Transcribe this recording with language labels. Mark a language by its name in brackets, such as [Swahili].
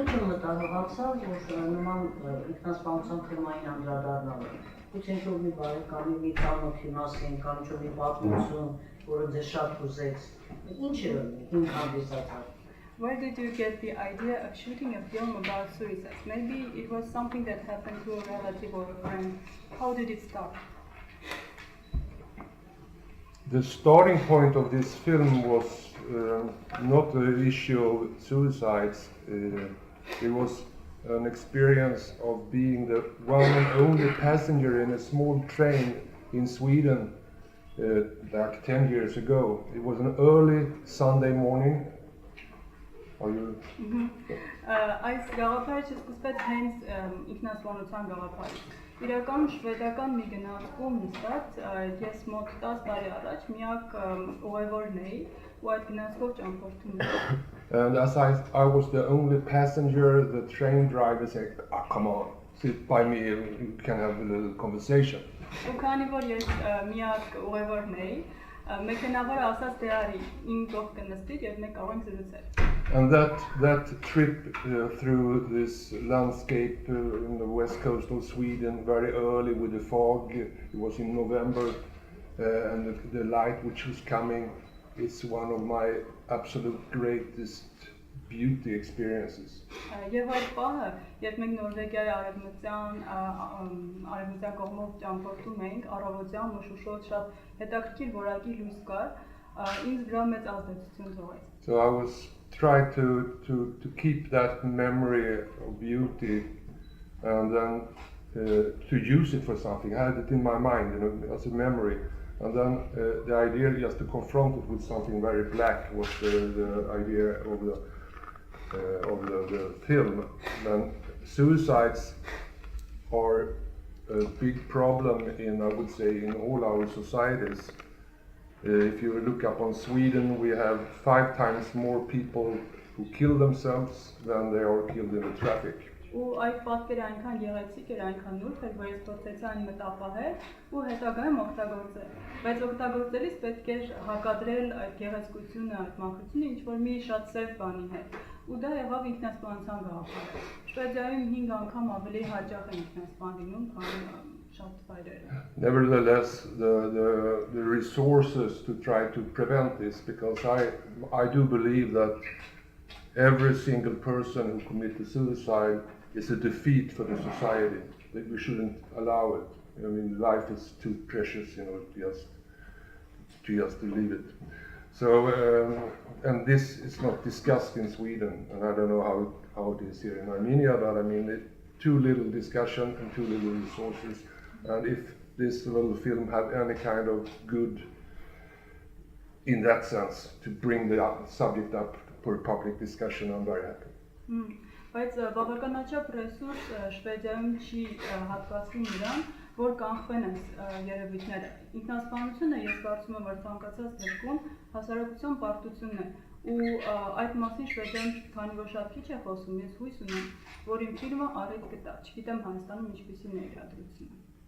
[Armenian] Ինչ մտահոգացավ, որ նման ինքնասպանության թեմային անդրադառնալը։ Գուցե ինչ-որ մի բարեկամի մի ծանոթի մասին, կամ ինչ-որ մի պատմություն, որը ձեզ շատ հուզեց, ինչ հիմք հանդիսացավ։ [English] Where did you get the idea of shooting a film about suicide? Maybe it was something that happened to a relative or a friend. How did it start? The starting point of this film was not the issue of suicides. It was an experience of being the one and only passenger in a small train in Sweden like 10 years ago. It was an early Sunday morning. Are you? [Armenian] Այս գաղափարը սկսվեց հենց ինքնասպանության գաղափարից։ Իրականում շվեդական մի գնացքում նստած ես մոտ 10 տարի առաջ միակ ուղևորն էի ու այդ գնացքով ճամփորդում էի։ [English] And as I was the only passenger, the train driver said, come on, sit by me, you can have a little conversation. [Armenian] Ու քանի որ ես միակ ուղևորն էի, մեքենավորը ասաց դե արի, իմ կողքը նստիր եւ մենք կարող ենք զրուցել։ [English] And that trip through this landscape in the west coast of Sweden, very early with the fog, it was in November, and the light which was coming, it's one of my absolute greatest beauty experiences. [Armenian] Եվ այդ պահը, երբ մենք Նորվեգիայի արևմտյան կողմով ճամփորդում էինք, առավոտյան մշուշոտ շատ հետաքրքիր որակի լույս կար, ինձ վրա մեծ ազդեցություն թողեց։ [English] So I was trying to keep that memory of beauty and then to use it for something. I had it in my mind, as a memory. And then the idea just to confront it with something very black was the idea of the film. And suicides are a big problem I would say, in all our societies. If you look up on Sweden, we have 5 times more people who kill themselves than they are killed in the traffic. [Armenian] Ու այդ պատկերը այնքան գեղեցիկ էր, այնքան նուրբ էր, որ ես փորձեցի այն մտապահել ու հետագայում օգտագործել։ Բայց օգտագործելիս պետք էր հակադրել այդ գեղեցկությունը, այդ մաքրությունը ինչ-որ մի շատ սև բանի հետ։ Ու դա եղավ ինքնասպանության գաղափարը։ Շվեդիայում 5 անգամ ավելի հաճախ է ինքնասպան լինում, քան շատ վայրերը։ [English] Nevertheless, the resources to try to prevent this, because I do believe that every single person who commits suicide is a defeat for the society. That we shouldn't allow it. I mean, life is too precious, just to leave it. So, and this is not discussed in Sweden, and I don't know how it is here in Armenia, but I mean, too little discussion and too little resources. And if this little film had any kind of good, in that sense, to bring the subject up for public discussion, I'm very happy. [Armenian] Բայց բավականաչափ ռեսուրս Շվեդիայում չի հատկացվում նրան, որ կանխվեն այս երևույթները։ Ինքնասպանությունը ես կարծում եմ, որ ցանկացած դեպքում հասարակության պարտությունն է, ու այդ մասին Շվեդիայում քանի որ շատ քիչ է խոսում, ես հույս ունեմ, որ իմ ֆիլմը առիթ կտա։ Չգիտեմ Հայաստանում ինչպիսին է իրադրությունը։